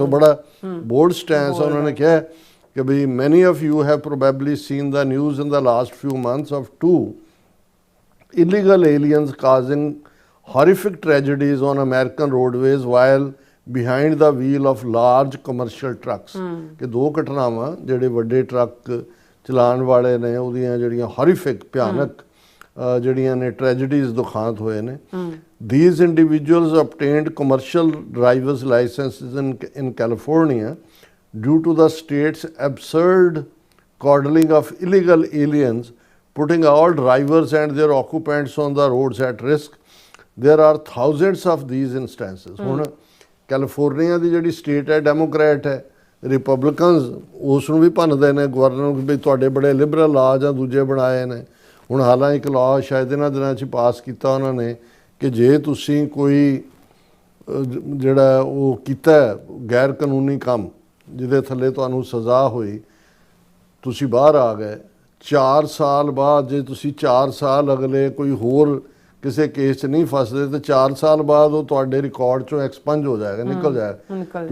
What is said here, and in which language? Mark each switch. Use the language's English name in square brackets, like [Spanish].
[Punjabi] ਸੋ ਬੜਾ ਬੋਲਡ ਸਟੈਂਸ ਉਹਨਾਂ ਨੇ ਕਿਹਾ ਕਿ ਵੀ [English] Many of you have probably seen the news in the last few months of 2 illegal aliens causing horrific tragedies on American roadways while behind the wheel of large commercial trucks। [Punjabi] ਕਿ 2 ਘਟਨਾਵਾਂ ਜਿਹੜੇ ਵੱਡੇ ਟਰੱਕ ਚਲਾਉਣ ਵਾਲੇ ਨੇ ਉਹਦੀਆਂ ਜਿਹੜੀਆਂ horrific ਭਿਆਨਕ ਜਿਹੜੀਆਂ ਨੇ ਟ੍ਰੈਜਡੀਜ਼ ਦੁਖਾਂਤ ਹੋਏ ਨੇ। [English] These individuals obtained commercial driver's licenses in California due to the state's absurd coddling of illegal aliens, putting all drivers and their occupants on the roads at risk. There are thousands of these instances. [Punjabi] ਹੁਣ California ਦੀ ਜਿਹੜੀ state ਹੈ Democrat ਹੈ, Republicans ਉਸ ਨੂੰ ਵੀ ਭੰਨਦੇ ਨੇ, governor ਨੂੰ ਵੀ ਤੁਹਾਡੇ ਬੜੇ ਲਿਬਰਲ ਲਾਅ ਜਾਂ ਦੂਜੇ ਬਣਾਏ ਨੇ। ਹੁਣ ਹਾਲਾਂਕਿ ਇੱਕ ਲਾਅ ਸ਼ਾਇਦ ਇਹਨਾਂ ਦਿਨਾਂ 'ਚ ਪਾਸ ਕੀਤਾ ਉਹਨਾਂ ਨੇ ਕਿ ਜੇ ਤੁਸੀਂ ਕੋਈ ਜਿਹੜਾ ਉਹ ਕੀਤਾ ਗੈਰ ਕਾਨੂੰਨੀ ਕੰਮ ਜਿਹਦੇ ਥੱਲੇ ਤੁਹਾਨੂੰ ਸਜ਼ਾ ਹੋਈ, ਤੁਸੀਂ ਬਾਹਰ ਆ ਗਏ 4 ਸਾਲ ਬਾਅਦ, ਜੇ ਤੁਸੀਂ 4 ਸਾਲ ਅਗਲੇ ਕੋਈ ਹੋਰ ਕਿਸੇ ਕੇਸ 'ਚ ਨਹੀਂ ਫਸਦੇ ਤੇ 4 ਸਾਲ ਬਾਅਦ ਉਹ ਤੁਹਾਡੇ ਰਿਕਾਰਡ 'ਚੋਂ ਐਕਸਪੰਜ ਹੋ ਜਾਏਗਾ, ਨਿਕਲ ਜਾਏਗਾ।